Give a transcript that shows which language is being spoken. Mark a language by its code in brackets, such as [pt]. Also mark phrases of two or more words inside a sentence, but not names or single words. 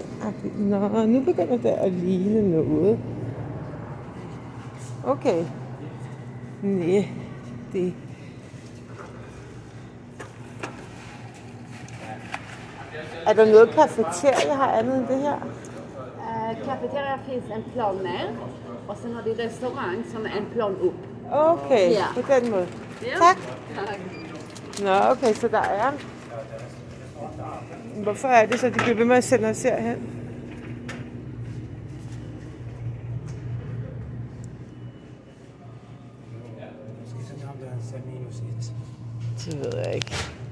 [da] Nå, nu begynder det at ligne noget. Okay. Næh, det. Er der noget kafeterie her andet end det her? [sv] Kafeteria finns en plan ner och sen har de restaurang som är en plan upp. [da] Okay, ja. På den måde. Ja. Tak. Tak. Nå, okay, så der er. Hvorfor er det så, de bliver ved med at sende os herhen? Det ved jeg ikke.